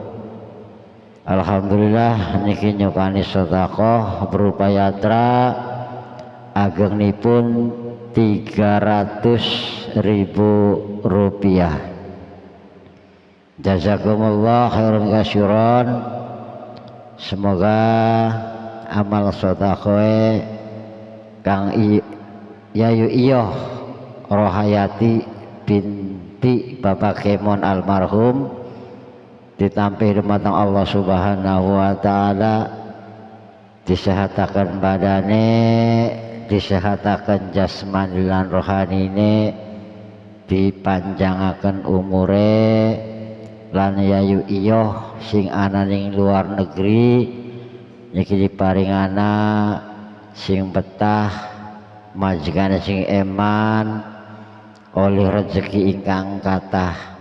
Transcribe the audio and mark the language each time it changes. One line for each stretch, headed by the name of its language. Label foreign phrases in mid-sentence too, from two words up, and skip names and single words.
Javanese: Alhamdulillah niki nyukani sedekah berupa yatra agengnipun 300.000 rupiah.
Arabic: جزاكم الله خيرا كثيرا.
Indonesian: Semoga amal sedekah Kang Yayu Iyoh Rohayati binti Bapak Kemon almarhum
Javanese: ditampi dumateng
Arabic: الله سبحانه وتعالى,
Javanese: disehataken badane, disehataken jasmani lan rohanine, dipanjangaken umure, lan Yayu Iyoh sing ana ning
Indonesian: luar negeri
Javanese: niki diparingana sing betah majikane sing eman oleh rezeki ingkang kathah.